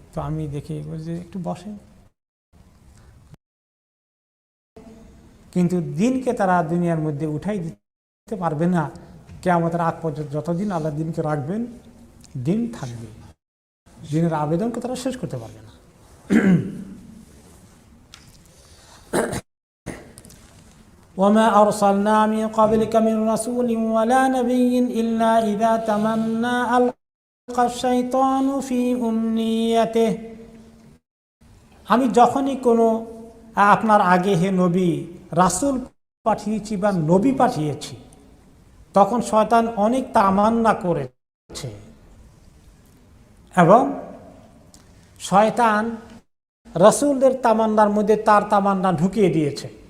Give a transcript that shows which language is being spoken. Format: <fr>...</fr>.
<bn>তো আমি দেখি যে একটু বসে, কিন্তু দিনকে তারা দুনিয়ার মধ্যে উঠাই দিতে পারবে না। কিয়ামতের আগ পর্যন্ত যতদিন আল্লাহ দিনকে রাখবেন, দিন থাকবে, দিনের আবেদনকে তারা শেষ করতে পারবে না।</bn> <ar>وما أرسلنا من قبلك من رسول ولا نبي إلا إذا تمنى ألقى الشيطان في أمنيته।</ar> <bn>আমি যখনই কোনো আপনার আগে হে নবী রাসূল পাঠিয়েছি বা নবী পাঠিয়েছি, তখন শয়তান অনেক তামান্না করেছে এবং শয়তান রাসূলদের তামান্নার মধ্যে তার তামান্না ঢুকিয়ে দিয়েছে।</bn>